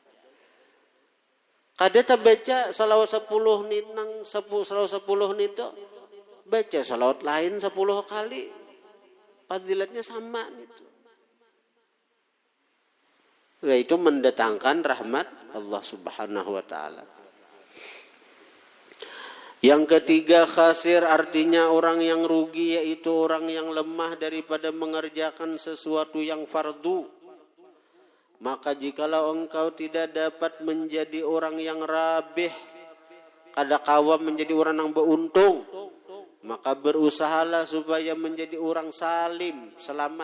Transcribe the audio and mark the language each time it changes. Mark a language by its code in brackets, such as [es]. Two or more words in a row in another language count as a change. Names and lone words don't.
[bjn] Kada terbaca salawat 10 nih nang salawat 10 nih tu baca salawat lain 10 kali. [id] Fadilatnya sama itu. Itu mendatangkan rahmat Allah [ar] سبحانه وتعالى. [id] Yang ketiga khasir artinya orang yang rugi yaitu orang yang lemah daripada mengerjakan sesuatu yang fardu. Maka jikalau engkau tidak dapat menjadi orang yang rabih, [bjn] kada kawa menjadi orang yang beruntung, [id] maka berusahalah supaya menjadi orang salim, selamat.